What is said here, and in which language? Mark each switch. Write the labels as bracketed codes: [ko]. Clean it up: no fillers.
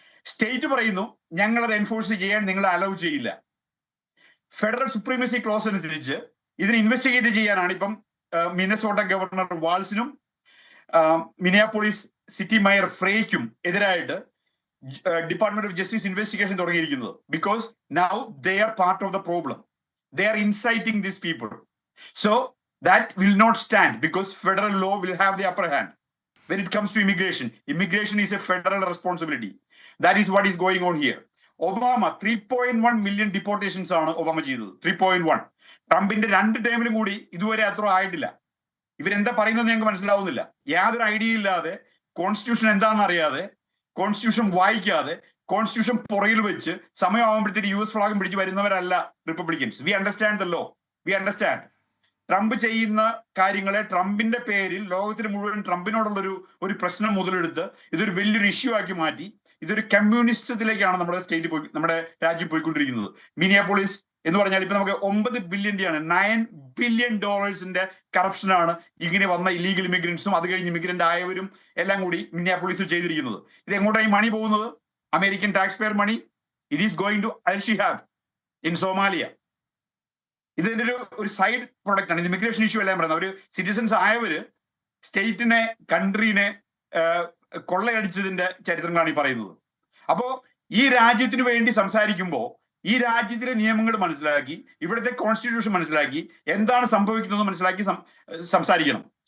[ml] State പറയുന്നു ഞങ്ങൾ അത് എൻഫോഴ്സ് ചെയ്യാൻ നിങ്ങളെ അലൗ ചെയ്യില്ല. ഫെഡറൽ സുപ്രീമസി ക്ലോസ് അനുസരിച്ച് ഇതിനെ ഇൻവെസ്റ്റിഗേറ്റ് ചെയ്യാനാണ് ഇപ്പം Minnesota governor വാൾസിനും Minneapolis city mayor ഫ്രേക്കും എതിരായിട്ട് ഡിപ്പാർട്ട്മെന്റ് ഓഫ് ജസ്റ്റിസ് ഇൻവെസ്റ്റിഗേഷൻ തുടങ്ങിയിരിക്കുന്നത്. [en] Because now they are part of the problem. They are inciting these people. So that will not stand because federal law will have the upper hand when it comes to immigration. Immigration is a federal responsibility. That is what is going on here. Obama 3.1 million deportations [ml] ആണ് Obama ചെയ്തത്. 3.1. ട്രംപിന്റെ 2 ടേമിലും കൂടി ഇതുവരെ അത്ര ആയിട്ടില്ല. ഇവരെന്താ പറയുന്നത് ഞങ്ങൾക്ക് മനസ്സിലാവുന്നില്ല. യാതൊരു ഐഡിയ ഇല്ലാതെ, കോൺസ്റ്റിറ്റ്യൂഷൻ എന്താണെന്ന് അറിയാതെ, കോൺസ്റ്റിറ്റ്യൂഷൻ വായിക്കാതെ, കോൺസ്റ്റിറ്റ്യൂഷൻ പുറകിൽ വെച്ച് സമയമാകുമ്പോഴത്തേക്ക് US ഫ്ലാഗും പിടിച്ച് വരുന്നവരല്ല Republicans. [en] We understand the law, we understand. [ml] Trump ചെയ്യുന്ന കാര്യങ്ങളെ ട്രംപിന്റെ പേരിൽ ലോകത്തിന് മുഴുവൻ ട്രംപിനോടുള്ളൊരു പ്രശ്നം മുതലെടുത്ത് ഇതൊരു വലിയൊരു ഇഷ്യൂ ആക്കി മാറ്റി ഇതൊരു കമ്മ്യൂണിസ്റ്റത്തിലേക്കാണ് നമ്മുടെ രാജ്യം പോയിക്കൊണ്ടിരിക്കുന്നത്. മിനിയാപോളിസ് എന്ന് പറഞ്ഞാൽ ഇപ്പൊ നമുക്ക് 9 ബില്യന്റെയാണ്, $9 ബില്യൺ കറപ്ഷനാണ് ഇങ്ങനെ വന്ന ഇല്ലീഗൽ ഇമിഗ്രൻസും അത് കഴിഞ്ഞ് ഇമിഗ്രന്റ് ആയവരും എല്ലാം കൂടി മിനിയാപോളിസിൽ ചെയ്തിരിക്കുന്നത്. ഇത് എങ്ങോട്ടാണ് ഈ മണി പോകുന്നത്? [en] American taxpayer money. It is going to Al Shihab in Somalia. [ml] ഇതിന്റെ ഒരു സൈഡ് പ്രൊഡക്റ്റ് ആണ്. ഇത് ഇമിഗ്രേഷൻ ഇഷ്യൂ എല്ലാം പറയുന്നത്. അവര് സിറ്റിസൺസ് ആയവര് സ്റ്റേറ്റിനെ, കൺട്രീനെ കൊള്ളയടിച്ചതിന്റെ ചരിത്രങ്ങളാണ് ഈ പറയുന്നത്. അപ്പോ ഈ രാജ്യത്തിന് വേണ്ടി സംസാരിക്കുമ്പോൾ ഈ രാജ്യത്തിലെ നിയമങ്ങൾ മനസ്സിലാക്കി, ഇവിടുത്തെ കോൺസ്റ്റിറ്റ്യൂഷൻ മനസ്സിലാക്കി, എന്താണ് സംഭവിക്കുന്നത് മനസ്സിലാക്കി സംസാരിക്കണം.